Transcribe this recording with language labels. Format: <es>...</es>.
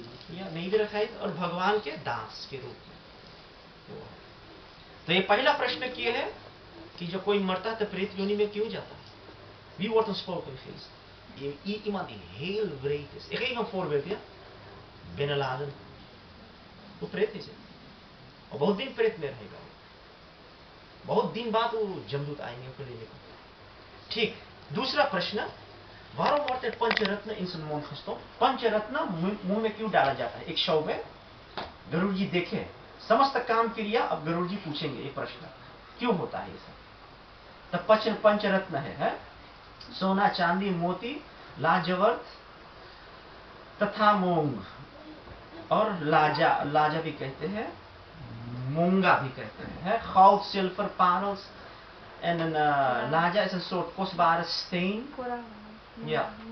<hi>या नहीं भी रखा है, और भगवान के दास के रूप में। तो ये पहला प्रश्न किए है कि जब कोई मरता है तो प्रेत योनि में क्यों जाता है?</hi> <nl>Wie wordt een spoken geest? Iemand die heel wreed is. Ik geef een voorbeeld, ja? Binnenladen.</nl> <hi>वो प्रेत is और बहुत दिन प्रेत में रहेगा। बहुत दिन बाद वो जमदूत आएंगे उनको लेने को। ठीक। दूसरा प्रश्न,</hi> <nl>waarom wordt er पंचरत्न in zijn mond gestopt?</nl> <hi>पंचरत्न मुंह में क्यों डाला जाता है? एक शव में गरुड़ जी देखे समस्त काम क्रिया। अब गरुड़ जी पूछेंगे एक प्रश्न, क्यों होता है ये सब? तब पंचरत्न है सोना, चांदी, मोती, लाजवर्त तथा मोंग, और लाजा भी कहते हैं, मोंगा भी कहते हैं।</hi> <nl>goud, zilver, parels en een laja is een soort kostbare steen. Ja.</nl>